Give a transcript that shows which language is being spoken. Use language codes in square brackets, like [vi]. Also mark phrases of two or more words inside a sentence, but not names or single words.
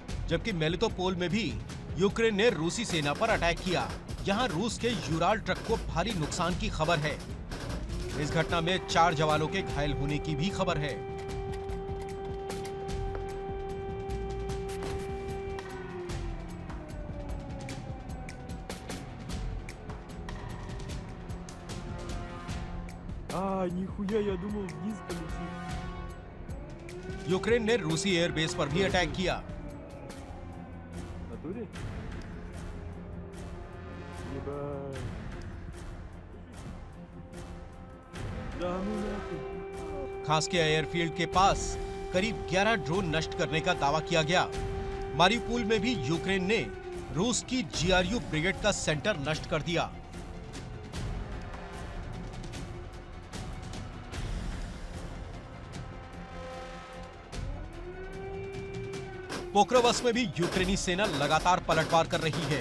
[hi] जबकि मेलिटोपोल में भी यूक्रेन ने रूसी सेना पर अटैक किया। यहाँ रूस के यूराल ट्रक को भारी नुकसान की खबर है। इस घटना में 4 जवानों के घायल होने की भी खबर है। [ru] Нихуя, я думал, вниз полетит. [hi] यूक्रेन ने रूसी एयरबेस पर भी अटैक किया। [ru] В натуре? Ебать. Да ну нахуй. [hi] खासके एयरफील्ड के पास करीब 11 ड्रोन नष्ट करने का दावा किया गया। मारिउपोल में भी यूक्रेन ने रूस की GRU ब्रिगेड का सेंटर नष्ट कर दिया। पोक्रोवस्क में भी यूक्रेनी सेना लगातार पलटवार कर रही है।